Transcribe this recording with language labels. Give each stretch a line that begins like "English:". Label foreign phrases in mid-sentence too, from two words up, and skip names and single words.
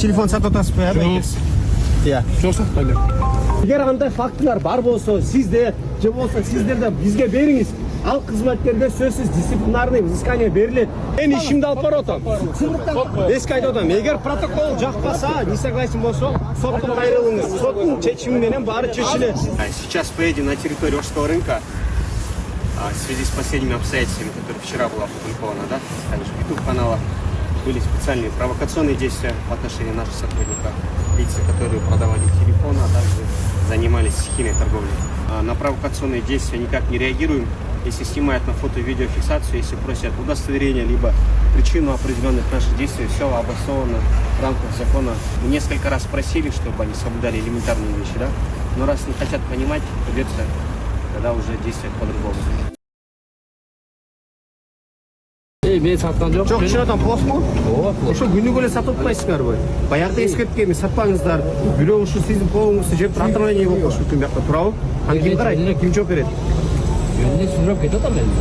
Kyrgyz: Телефон сатып атасызбы, байкес?
Kazakh: Иә.
Kyrgyz: Жок сатпайм. Эгер андай фактылар бар болсо, сизде же болсо сиздерде бизге бериңиз. Ал кызматкерге сөзсүз
Russian: дисциплинарный взыскание
Kyrgyz: берилет. Мен ишимди алып барып атам. Эске айтып атам, эгер протокол жакпаса,
Russian: не согласен
Kyrgyz: болсо, соттун кайрылыңыз. Соттун чечими менен баары чечилет.
Russian: Сейчас поедем на территорию Ошского рынка. В связи с последними обстоятельствами, которые вчера было опубликовано, да, также в YouTube каналах, были специальные провокационные действия в отношении наших сотрудников, лица, которые продавали телефоны, а также занимались стихийной торговлей. На провокационные действия никак не реагируем. Если снимают на фото и видеофиксацию, если просят удостоверение, либо причину определенных наших действий, все обосновано в рамках закона. Мы несколько раз просили, чтобы они соблюдали элементарные вещи, да? Но раз не хотят понимать, придется тогда уже действовать по-другому.
Kyrgyz: Мен саткан жок. Жок, чын атам плохмо? Ошо күнүгө эле сатып атпайсыңарбы? Баягы эскерткенми сатпаңыздар. Бирөө ушу сиздин колуңузду жеп отравление болуп калышы мүмкүн биякта, туурабы? Аны ким карайт? Ким жооп берет? Мен сүрөп кетип атам мен.